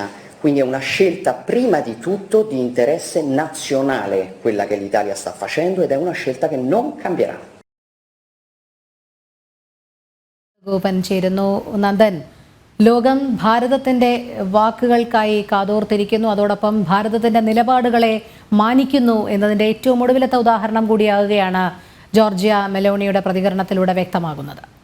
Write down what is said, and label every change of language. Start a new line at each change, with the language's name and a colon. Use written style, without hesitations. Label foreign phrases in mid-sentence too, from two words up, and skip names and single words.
Italian: Quindi è una scelta prima di tutto di interesse nazionale quella che l'Italia sta facendo ed è una scelta che non cambierà.
Malayalam: നന്ദൻ, ലോകം ഭാരതത്തിന്റെ വാക്കുകൾക്കായി കാതോർത്തിരിക്കുന്നു. അതോടൊപ്പം ഭാരതത്തിന്റെ നിലപാടുകളെ മാനിക്കുന്നു എന്നതിന്റെ ഏറ്റവും ഒടുവിലത്തെ ഉദാഹരണം കൂടിയാകുകയാണ് ജോർജിയ മെലോണിയുടെ പ്രതികരണത്തിലൂടെ വ്യക്തമാകുന്നത്.